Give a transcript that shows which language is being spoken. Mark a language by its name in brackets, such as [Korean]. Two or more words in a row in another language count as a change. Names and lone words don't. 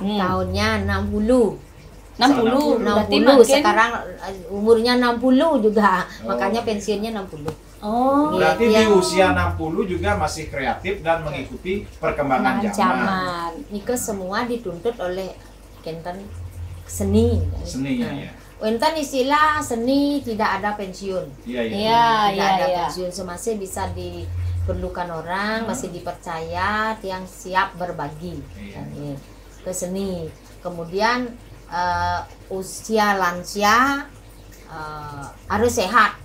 [Indonesian] Tahunnya 60. Berarti sekarang umurnya 60 juga. Makanya pensiunnya 60. Berarti di usia 60 juga masih kreatif dan mengikuti perkembangan zaman. Nika semua dituntut oleh kentan seni. Kentan istilah seni tidak ada pensiun. Tidak ada pensiun, masih bisa diperlukan orang, masih dipercaya, yang siap berbagi ke seni. Kemudian usia lansia harus sehat.